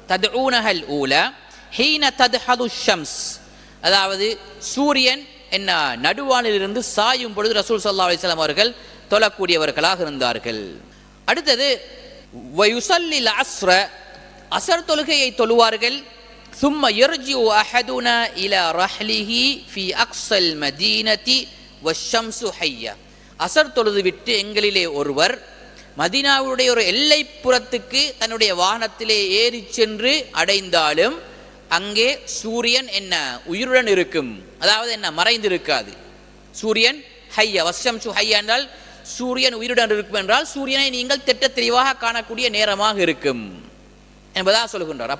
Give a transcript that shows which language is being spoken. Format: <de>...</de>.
<ar>ததுஊனஹல் ஊலா ஹீன தத்ஹது ஷம்ஸ்,</ar> <ta>அதாவது சூரியன் என்ன நடுவானிலிருந்து சாயும் பொழுது ரசூல் ஸல்லல்லாஹு அலைஹி வஸல்லம் அவர்கள் தொழக்கூடியவர்களாக இருந்தார்கள். அடுத்தது</ta> <ar>வயுஸல்லில் அஸ்ர,</ar> <ta>அசர் தொழுகையை தொழுவார்கள்.</ta> <ar>ثم يرجع احدنا الى رحله في اقصى المدينه والشمس حيه.</ar> <ta>அசர் தொழுது விட்டு எங்களிலே ஒருவர் மதீனாவுடைய ஒரு எல்லைப்புறத்துக்கு தன்னுடைய வாகனத்திலே ஏறி சென்று அடைந்தாலும் அங்கே சூரியன் என்ன உயிருடன் இருக்கும், அதாவது என்ன மறைந்திருக்காது. சூரியன் ஹையா,</ta> <ar>வஷம்சு ஹையா</ar> <ta>என்றால் சூரியன் உயிருடன் இருக்கும் என்றால் சூரியனை நீங்கள் திட்ட தெளிவாக காணக்கூடிய நேரமாக இருக்கும் என்பதாக சொல்கின்றார்.</ta>